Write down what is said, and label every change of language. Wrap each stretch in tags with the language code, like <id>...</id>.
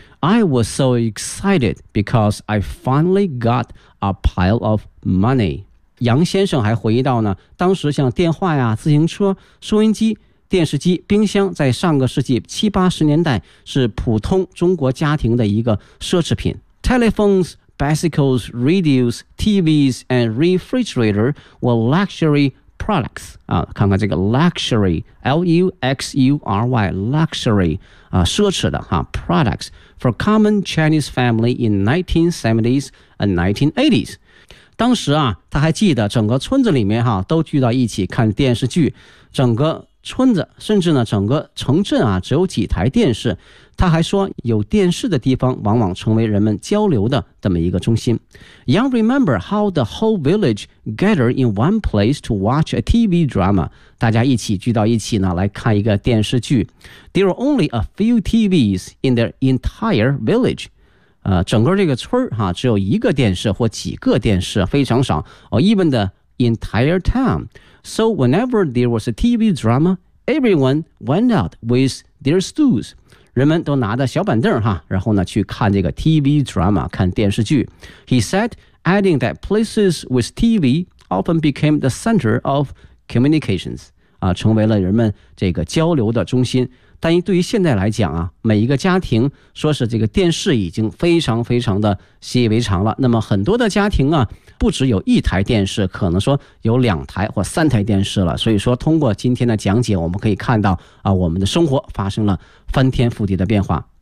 <en>I was so excited because I finally got a pile of money.</en> <zh>杨先生还回忆到呢，当时像电话呀、自行车、收音机、电视机、冰箱，在上个世纪70-80年代是普通中国家庭的一个奢侈品。</zh> <en>Telephones,Bicycles, radios, TVs, and refrigerator were luxury products.</en> <zh>啊，看看这个</zh> <en>luxury, L-U-X-U-R-Y, luxury,</en> <zh>啊，奢侈的哈</zh> <en>products for common Chinese family in 1970s and 1980s.</en> <zh>当时啊，他还记得整个村子里面哈都聚到一起看电视剧，整个村子，甚至呢整个城镇啊，只有几台电视。他还说，有电视的地方往往成为人们交流的这么一个中心。</zh> <en>Young remember how the whole village gathered in one place to watch a TV drama.</en> <zh>大家一起聚到一起呢，来看一个电视剧。</zh> <en>There were only a few TVs in the entire village.</en> <zh>整个这个村哈，只有一个电视或几个电视，非常少。</zh> <en>Even the entire town. So whenever there was a TV drama, everyone went out with their stools.</en> <zh>人们都拿着小板凳哈，然后呢去看这个 TV drama， 看电视剧。</zh> <en>He said, adding that places with TV often became the center of communications，</en> <zh>啊，成为了人们这个交流的中心。但对于现在来讲啊，每一个家庭说是这个电视已经非常非常的习以为常了。那么很多的家庭啊，不只有一台电视，可能说有两台或三台电视了。所以说通过今天的讲解，我们可以看到啊，我们的生活发生了翻天覆地的变化。</zh>